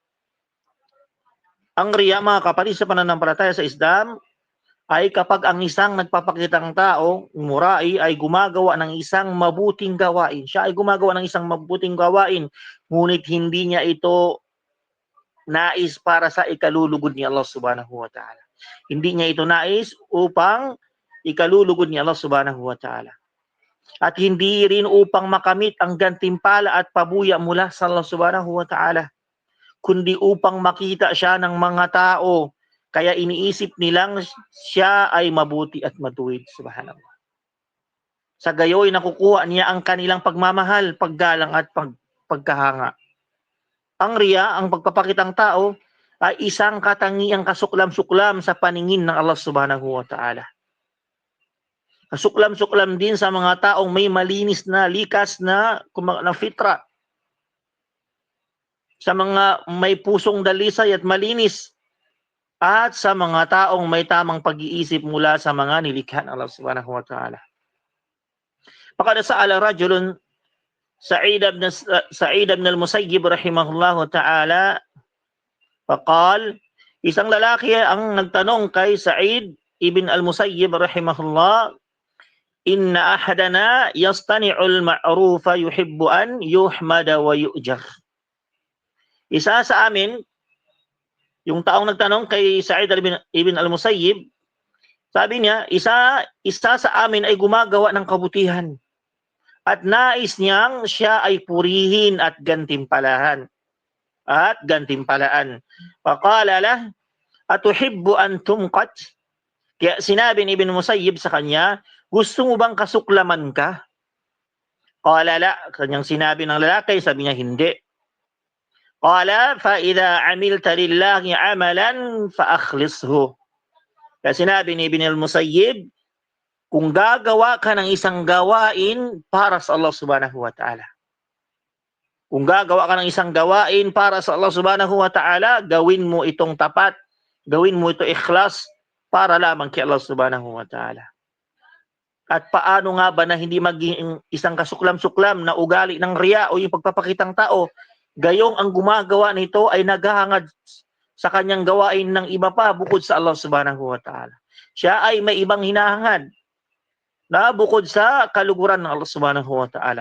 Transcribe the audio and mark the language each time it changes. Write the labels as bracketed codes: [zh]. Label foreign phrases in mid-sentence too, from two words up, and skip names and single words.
[tl] Ang riya, mga kapatid, sa pananampalataya sa Islam, ay kapag ang isang nagpapakitang tao, murai, ay gumagawa ng isang mabuting gawain. Siya ay gumagawa ng isang mabuting gawain, ngunit hindi niya ito nais para sa ikalulugod ni Allah [ar] سبحانه وتعالى. [tl] Hindi niya ito nais upang ikalulugod ni Allah [ar] سبحانه وتعالى. [tl] At hindi rin upang makamit ang gantimpala at pabuya mula sa Allah [ar] سبحانه وتعالى, [tl] kundi upang makita siya ng mga tao. Kaya iniisip nilang siya ay mabuti at matuwid. Subhanallah. Sa gayoy nakukuha niya ang kanilang pagmamahal, paggalang at pagkahanga. Ang riya, ang pagpapakitang tao, ay isang katangiang kasuklam-suklam sa paningin ng Allah [ar] سبحانه وتعالى. [tl] Kasuklam-suklam din sa mga taong may malinis na, likas na fitra. Sa mga may pusong dalisay at malinis. At sa mga taong may tamang pag-iisip mula sa mga nilikha ng Allah [ar] سبحانه وتعالى. فقد سأل رجل سعيد بن المسيب رحمه الله تعالى فقال, [tl] isang lalaki ang nagtanong kay Sa'id ibn al-Musayyib rahimahullah, [ar] إن أحدنا يصطنع المعروف يحب أن يحمد ويؤجر. [tl] Isa sa amin, yung taong nagtanong kay Sa'id ibn al-Musayyib, sabi niya, isa sa amin ay gumagawa ng kabutihan at nais niyang siya ay purihin at gantimpalaan. [ar] فقال له أتحب أن تمقت? [tl] Kaya sinabi ni Ibn Musayyib sa kanya, gusto mo bang kasuklaman ka? [ar] قال لا, [tl] kanyang sinabi ng lalaki, sabi niya hindi. [ar] قال فإذا عملت لله عملا فأخلصه. [tl] Kaya sinabi ni Ibn Musayyib, kung gagawa ka ng isang gawain para sa Allah [ar] سبحانه وتعالى. [tl] Kung gagawa ka ng isang gawain para sa Allah [ar] سبحانه وتعالى, [tl] gawin mo itong tapat, gawin mo ito ikhlas para lamang kay Allah [ar] سبحانه وتعالى. [tl] At paano nga ba na hindi maging isang kasuklam-suklam na ugali ng riya o yung pagpapakitang tao, gayong ang gumagawa nito ay naghahangad sa kanyang gawain ng iba pa bukod sa Allah [ar] سبحانه وتعالى. [tl] Siya ay may ibang hinahangad na bukod sa kaluguran ng Allah [ar] سبحانه وتعالى.